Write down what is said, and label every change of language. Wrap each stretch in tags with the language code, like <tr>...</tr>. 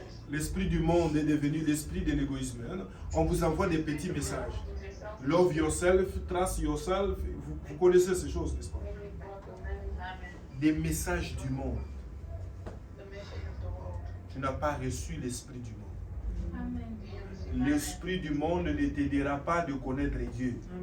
<fr>L'Esprit du monde est devenu l'esprit de l'égoïsme. On vous envoie des petits messages.</fr> <en>Love yourself, trust yourself.</en> <fr>Vous connaissez ces choses, n'est-ce pas? Des messages du monde. Tu n'as pas reçu l'Esprit du monde. L'Esprit du monde ne t'aidera pas de connaître Dieu.</fr>